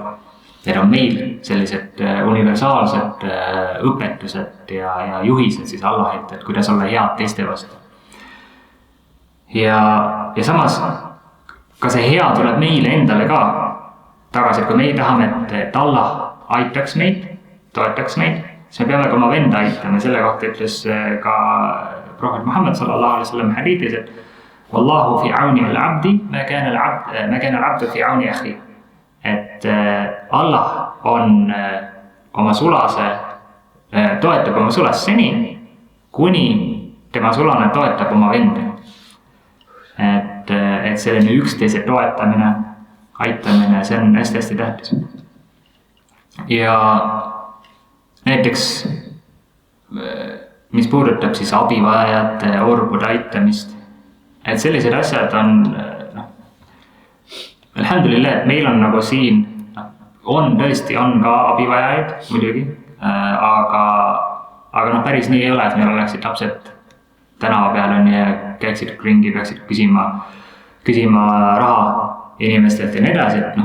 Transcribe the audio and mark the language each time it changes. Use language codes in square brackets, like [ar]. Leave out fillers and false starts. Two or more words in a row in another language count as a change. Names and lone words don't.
[et] Need on meil sellised universaalsed õpetused ja juhised siis Allahilt, et kuidas olla head teiste vastu. Ja samas ka see hea tuleb meile endale ka tagasi, et kui me tahame, et Allah aitaks meid, toetaks meid, siis me peame ka oma venda aitama. Selle kohta ütles ka prohvet Muhammad [ar] صلى الله عليه وسلم [et] hadiidis, et [ar] والله في عون العبد ما كان العبد في عون أخيه. [et] Et Allah on oma sulase, toetab oma sulast seni, kuni tema sulane toetab oma venda. Et selline üksteise toetamine, aitamine, see on hästi-hästi tähtis. Ja näiteks, mis puudutab siis abivajajate, orbude aitamist, et sellised asjad alhamdulillah, et meil on nagu siin, tõesti on ka abivajajaid muidugi, aga päris nii ei ole, et meil oleksid lapsed tänava peal ja käiksid ringi, peaksid küsima raha inimestelt ja nii edasi,